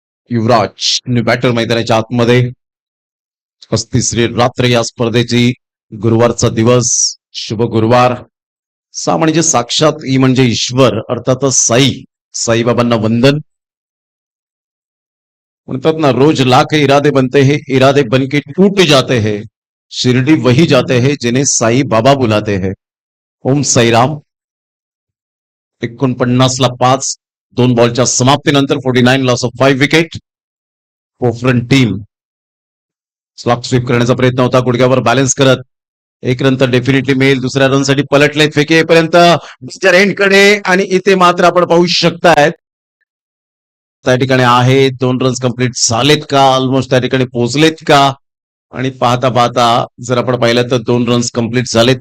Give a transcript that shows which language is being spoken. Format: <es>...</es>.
<mr>युवराज batter मैदानाच्या आतमध्ये. 35री रात्र या स्पर्धेची. गुरुवारचा दिवस. शुभ गुरुवार. सा म्हणजे साक्षात ई म्हणजे ईश्वर, अर्थातच साईबाबांना वंदन. म्हणतात ना,</mr> <hi>रोज लाख इरादे बनते हे इरादे बनके टूट जाते हैं. शिरडी वही जाते हैं जिन्हें साई बाबा बुलाते हैं.</hi> <mr>ओम साईराम. 49ला 5. 2 बॉलच्या समाप्तीनंतर 49 loss of 5 wicket. पोफरन team slog sweep करण्याचा प्रयत्न होता. गुडघ्यावर बॅलन्स करत एक रन तर डेफिनेटली मिळेल. दुसऱ्या रनसाठी पलटलेत फेके येईपर्यंत मिस्टर एंडकडे, आणि इथे मात्र आपण पाहू शकतायत त्या ठिकाणी आहे 2 रन्स कंप्लीट झालेत का, ऑलमोस्ट त्या ठिकाणी पोहोचलेत का, आणि पाहता पाहता जर आपण पाहिलं तर 2 रन्स कंप्लीट झालेत.</mr>